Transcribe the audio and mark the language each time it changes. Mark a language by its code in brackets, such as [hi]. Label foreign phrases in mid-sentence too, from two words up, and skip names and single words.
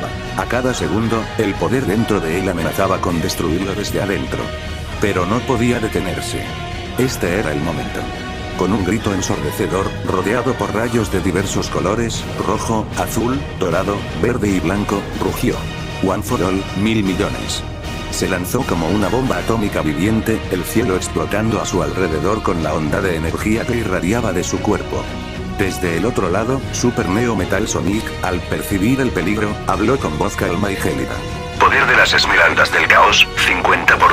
[es] A cada segundo, el poder dentro de él amenazaba con destruirlo desde adentro. Pero no podía detenerse. Este era el momento. Con un grito ensordecedor, rodeado por rayos de diversos colores, rojo, azul, dorado, verde y blanco, rugió. One for All, 1000 millones. Se lanzó como una bomba atómica viviente, el cielo explotando a su alrededor con la onda de energía que irradiaba de su cuerpo. Desde el otro lado, Super Neo Metal Sonic, al percibir el peligro, habló con voz calma y gélida. Poder de las esmeraldas del caos, 50%.